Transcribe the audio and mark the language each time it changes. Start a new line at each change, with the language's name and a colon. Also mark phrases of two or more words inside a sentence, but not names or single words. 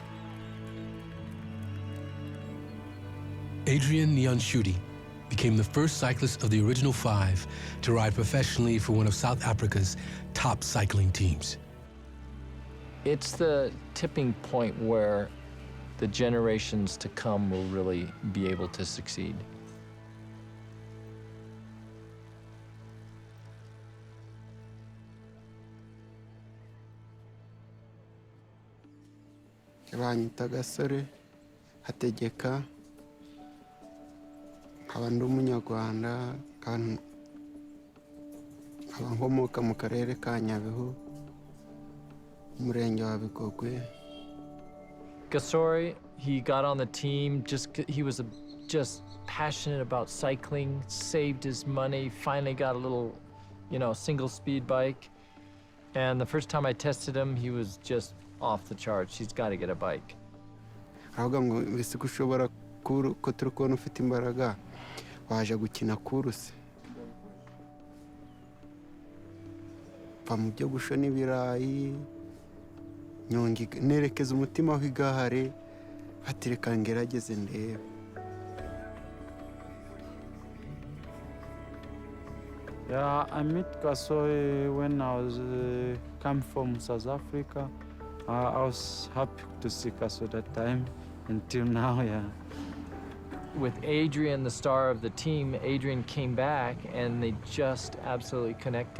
English: Adrian Nyanshuti became the first cyclist of the original 5 to ride professionally for one of South Africa's top cycling teams. It's the tipping point where the generations to come will really be able to succeed.
Kinyarwanda: Banyita Gasore Hategeka, nkaba ndi umunyarwanda, nkaba nkomoka mu karere ka Nyabihu, umurenge wa Bigogwe.
English: Gasore, he got on the team, he was just passionate about cycling, saved his money, finally got a little, single speed bike. And the first time I tested him, he was just off the charts. He's got to get a bike.
Kinyarwanda: Aravuga ngo mbese ko ushobora ko turi kubona ufite imbaraga waje gukina kuruse. Va mu byo gushona ibirayi, nerekeza umutima aho igahare, hatireka ngerageze ndebe.
English: Yeah, I met Gasore when I was come from South Africa. I was happy to see Gasore that time until now, yeah. With Adrian, the star of the team, Adrian came back and they just absolutely connected.